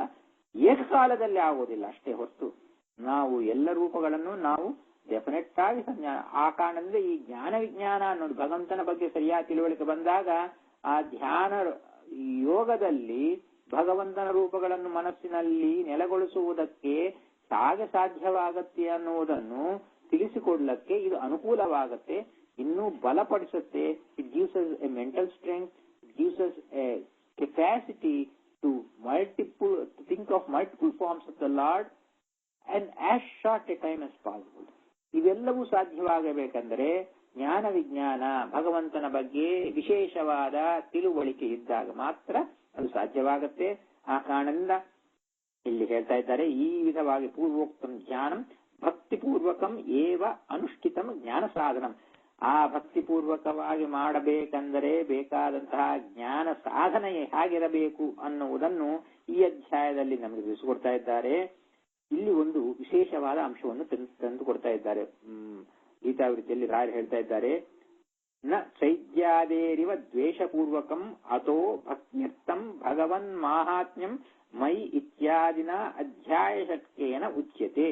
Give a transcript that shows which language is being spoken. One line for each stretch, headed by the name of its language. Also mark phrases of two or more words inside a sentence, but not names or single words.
Kannada: ಏಕಕಾಲದಲ್ಲಿ ಆಗೋದಿಲ್ಲ ಅಷ್ಟೇ ಹೊರತು ನಾವು ಎಲ್ಲ ರೂಪಗಳನ್ನು ನಾವು ಡೆಫಿನೆಟ್ ಆಗಿ ಆ ಕಾರಣದಿಂದ ಈ ಜ್ಞಾನ ವಿಜ್ಞಾನ ಅನ್ನೋದು ಭಗವಂತನ ಬಗ್ಗೆ ಸರಿಯಾದ ತಿಳುವಳಿಕೆ ಬಂದಾಗ ಆ ಧ್ಯಾನ ಯೋಗದಲ್ಲಿ ಭಗವಂತನ ರೂಪಗಳನ್ನು ಮನಸ್ಸಿನಲ್ಲಿ ನೆಲೆಗೊಳಿಸುವುದಕ್ಕೆ ಹೇಗೆ ಸಾಧ್ಯವಾಗತ್ತೆ ಅನ್ನುವುದನ್ನು ತಿಳಿಸಿಕೊಡ್ಲಕ್ಕೆ ಇದು ಅನುಕೂಲವಾಗತ್ತೆ, ಇನ್ನೂ ಬಲಪಡಿಸುತ್ತೆ.
English: it gives us a mental strength, it gives us a capacity to think of multiple forms of the Lord and as short a time as possible.
Kannada: ಇವೆಲ್ಲವೂ ಸಾಧ್ಯವಾಗಬೇಕೆಂದರೆ ಜ್ಞಾನ ವಿಜ್ಞಾನ ಭಗವಂತನ ಬಗ್ಗೆ ವಿಶೇಷವಾದ ತಿಳುವಳಿಕೆ ಇದ್ದಾಗ ಮಾತ್ರ ಅದು ಸಾಧ್ಯವಾಗುತ್ತೆ. ಆ ಕಾರಣದಿಂದ ಇಲ್ಲಿ ಹೇಳ್ತಾ ಇದ್ದಾರೆ, ಈ ವಿಧವಾಗಿ
Sanskrit: ಪೂರ್ವೋಕ್ತಂ ಜ್ಞಾನಂ ಭಕ್ತಿಪೂರ್ವಕಂ ಏವ ಅನುಷ್ಠಿತಂ ಜ್ಞಾನ ಸಾಧನಂ.
Kannada: ಆ ಭಕ್ತಿಪೂರ್ವಕವಾಗಿ ಮಾಡಬೇಕೆಂದರೆ ಬೇಕಾದಂತಹ ಜ್ಞಾನ ಸಾಧನೆ ಹೇಗಿರಬೇಕು ಅನ್ನುವುದನ್ನು ಈ ಅಧ್ಯಾಯದಲ್ಲಿ ನಮಗೆ ತಿಳಿಸಿಕೊಡ್ತಾ ಇದ್ದಾರೆ. ಇಲ್ಲಿ ಒಂದು ವಿಶೇಷವಾದ ಅಂಶವನ್ನು ತಂದುಕೊಡ್ತಾ ಇದ್ದಾರೆ. ಗೀತಾವೃತ್ತಿಯಲ್ಲಿ ರಾಯರು ಹೇಳ್ತಾ ಇದ್ದಾರೆ,
Sanskrit: ನ ಚೈದ್ಯಾದೇರಿವ ದ್ವೇಷಪೂರ್ವಕಂ ಅಥೋ ಭಕ್ತ್ಯರ್ಥಂ ಭಗವನ್ ಮಾಹಾತ್ಮ್ಯಂ ಮೈ ಇತ್ಯಾದಿನ ಅಧ್ಯಾಯ ಶಕ್ಯೇನ ಉಚ್ಯತೆ.